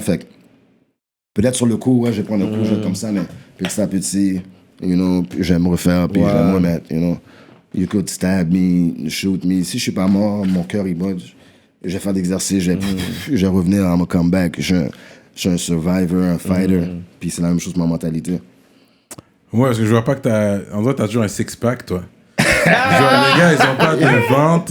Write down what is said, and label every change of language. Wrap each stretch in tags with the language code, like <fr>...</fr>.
<fr>Fait que peut-être sur le coup, ouais, je vais prendre un coup, je vais être comme ça, mais petit à petit, you know, puis je vais me refaire, puis je vais me remettre, you know.</fr> <en>You could stab me, shoot me.</en> <fr>Si je suis pas mort, mon cœur, il bat. Je vais faire d'exercice, je vais revenir à mon comeback. Je suis un survivor, un fighter. Puis c'est la même chose pour ma mentalité. Ouais, parce que je vois pas que t'as... En vrai, t'as toujours un six-pack, toi. Genre, les gars, ils ont pas de ventre.</fr>